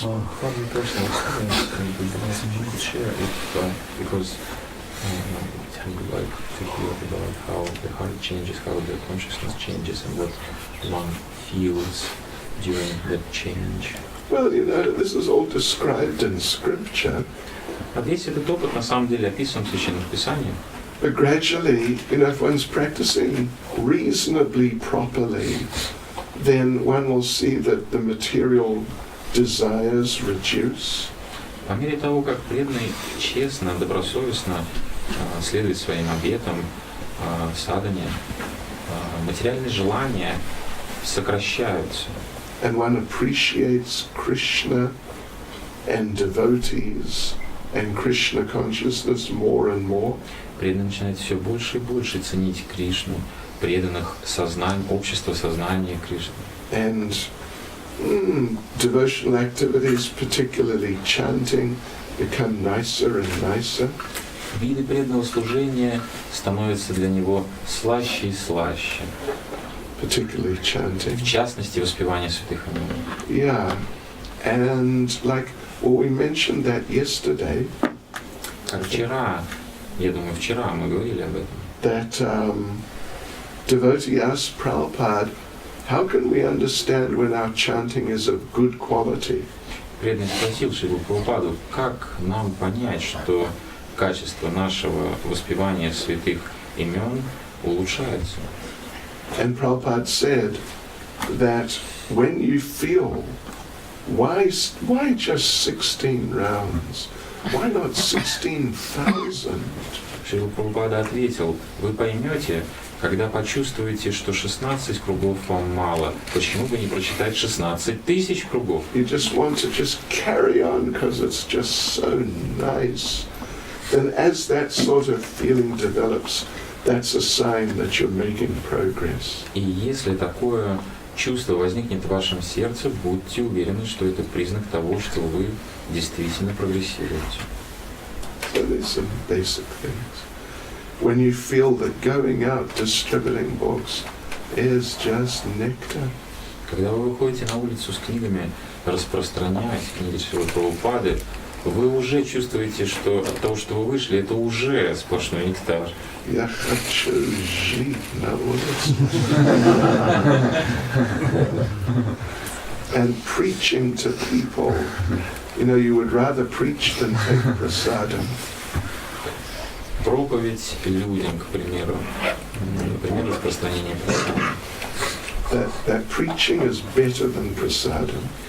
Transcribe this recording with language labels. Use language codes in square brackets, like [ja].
[en] From your personal experience, you could share it, because I would like to hear about how the heart changes, how the consciousness changes, and what one feels during that change. Well, this is all described in scripture. [ru] А весь этот опыт на самом деле описан в Священном Писании. [en] But gradually, if one's practicing reasonably properly, then one will see that the material desires reduce. [ru] По мере того, как преданный честно, добросовестно следует своим обетам в садхане, материальные желания сокращаются. [en] and one appreciates Krishna and devotees and Krishna consciousness more and more. [ru] Преданный начинает все больше и больше ценить Кришну, преданных общества сознания Кришны. [en] And devotional activities, particularly chanting, become nicer and nicer. [ru] Виды преданного служения становятся для него слаще и слаще. [en] Particularly chanting. [ru] В частности, воспевание святых имен. [en] Yeah, and we mentioned that yesterday. [ru] Как вчера, я думаю, вчера мы говорили об этом. [en] That devotee asked Prabhupada, how can we understand when our chanting is of good quality? [ru] Преданный спросил Шрилу Прабхупаду, как нам понять, что качество нашего воспевания святых имен улучшается. [en] And Prabhupada said that when you feel, why just 16 rounds? Why not 16,000? [ru] Шрила Прабхупада ответил, вы поймете, когда почувствуете, что 16 кругов вам мало, почему бы не прочитать 16 тысяч кругов? [en] You just want to just carry on because it's just so nice. Then as that sort of feeling develops, that's a sign that you're making progress. [ru] И если такое чувство возникнет в вашем сердце, будьте уверены, что это признак того, что вы действительно прогрессируете. [en] So there's some basic things. When you feel that going out distributing books is just nectar. [ru] Когда вы выходите на улицу с книгами, распространять книги Шрилы Прабхупады, вы уже чувствуете, что от того, что вы вышли, это уже сплошной нектар. Я хочу жить на улице. [en] And preaching to people, you would rather preach than take prasadam. [ru] Проповедь людям, к примеру, например, распространение прасада. [en] That preaching is better than prasadam.